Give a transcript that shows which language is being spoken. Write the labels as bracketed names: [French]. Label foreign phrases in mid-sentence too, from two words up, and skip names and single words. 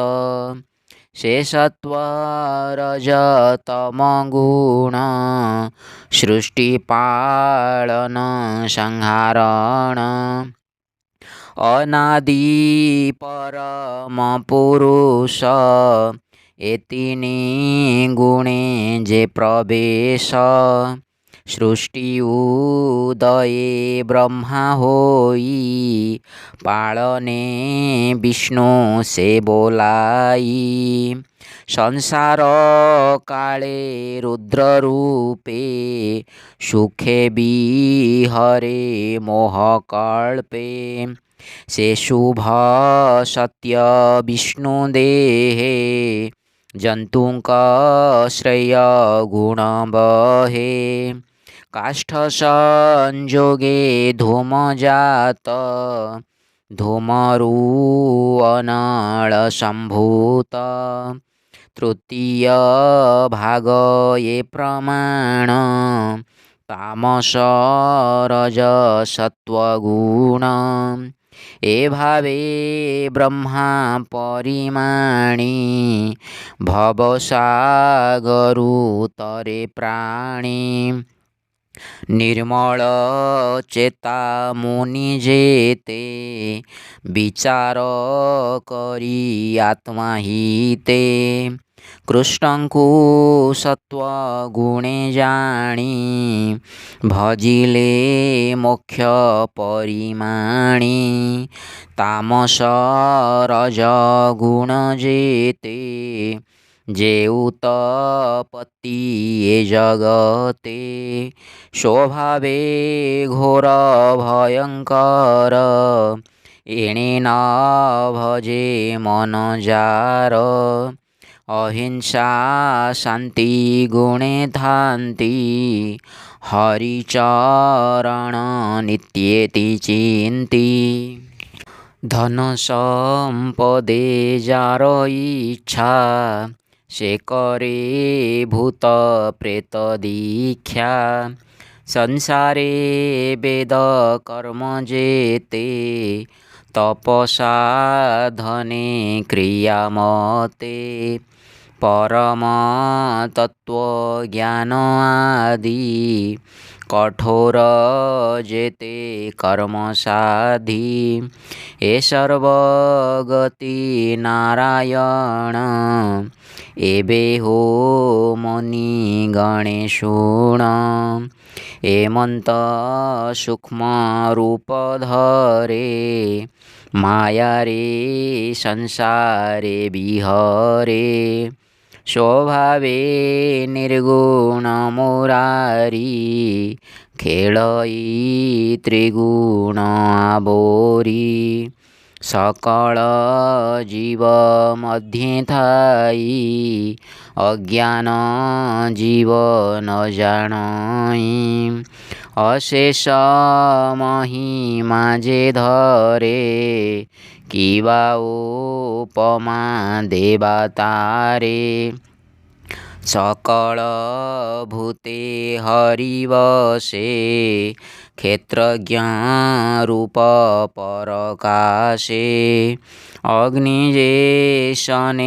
[Odia] ଶେଷତ୍ୱ ରଜତମ ଗୁଣ ସୃଷ୍ଟି ପାଳନ ସଂହାରଣ। ଅନାଦି ପରମ ପୁରୁଷ ଏତିନି ଗୁଣେ ଯେ ପ୍ରବେଶ। ସୃଷ୍ଟି ଉଦୟେ ବ୍ରହ୍ମା ହୋଇ ପାଳନେ ବିଷ୍ଣୁ ସେ ବୋଲାଇ। ସଂସାର କାଳେ ରୁଦ୍ର ରୂପେ ସୁଖେ ବିହରେ ମୋହ କଳ୍ପେ। ସେ ଶୁଭ ସତ୍ୟ ବିଷ୍ଣୁ ଦେହେ ଜନ୍ତୁଙ୍କ ଶ୍ରେୟ ଗୁଣ ବହେ। କାଷ୍ଠ ସଂଯୋଗେ ଧୂମ ଜାତ ଧୂମରୁ ଅନଳ ସମ୍ଭୂତ। ତୃତୀୟ ଭାଗ ଏ ପ୍ରମାଣ ତାମସ ରଜ ସତ୍ତ୍ୱଗୁଣ। ଏ ଭାବେ ବ୍ରହ୍ମା ପରିମାଣି ଭବସାଗରୁ ତରେ ପ୍ରାଣୀ। ନିର୍ମଳ ଚେତା ମୁନି ଯେତେ ବିଚାର କରି ଆତ୍ମା ହିତେ। କୃଷ୍ଣଙ୍କୁ ସତ୍ତ୍ୱ ଗୁଣେ ଜାଣି ଭଜିଲେ ମୋକ୍ଷ ପରିମାଣି। ତାମସ ରଜ ଗୁଣ ଯେତେ ଯେ ଉତ୍ପତ୍ତି ଏ ଜଗତେ। ସ୍ୱଭାବେ ଘୋର ଭୟଙ୍କର ଏଣେ ନ ଭଜେ ମନ ଯାର। ଅହିଂସା ଶାନ୍ତି ଗୁଣେ ଥାନ୍ତି ହରିଚରଣ ନିତ୍ୟେତି ଚିନ୍ତି। ଧନ ସମ୍ପଦେ ଯାର ଇଚ୍ଛା ସେ କରେ ଭୂତ ପ୍ରେତ ଦୀକ୍ଷା। ସଂସାରେ ବେଦ କର୍ମ ଯେତେ ତପସା ଧନେ କ୍ରିୟା ମତେ। ପରମ ତତ୍ତ୍ୱ ଜ୍ଞାନ ଆଦି କଠୋର ଯେତେ କର୍ମ ସାଧି। ଏ ସର୍ବଗତି ନାରାୟଣ ଏବେ ହୋ ମନି ଗଣେଶୁଣ। ଏମନ୍ତ ସୂକ୍ଷ୍ମ ରୂପ ଧରେ ମାୟା ରେ ସଂସାରେ ବିହରେ। ସ୍ୱଭାବେ ନିର୍ଗୁଣ ମୁରାରି ଖେଳଇ ତ୍ରିଗୁଣ ଆବୋରି। ସକଳ ଜୀବ ମଧ୍ୟେ ଥାଇ ଅଜ୍ଞାନ ଜୀବ ନ ଜାଣଇ। ଅଶେଷ ମହିମା ଯେ ଧରେ କିବା ଉପମା ଦେବା ତାରେ। ସକଳ ଭୂତେ ହରିବଶେ କ୍ଷେତ୍ରଜ୍ଞରୂପପରକାଶେ ଅଗ୍ନିଜେଶନେ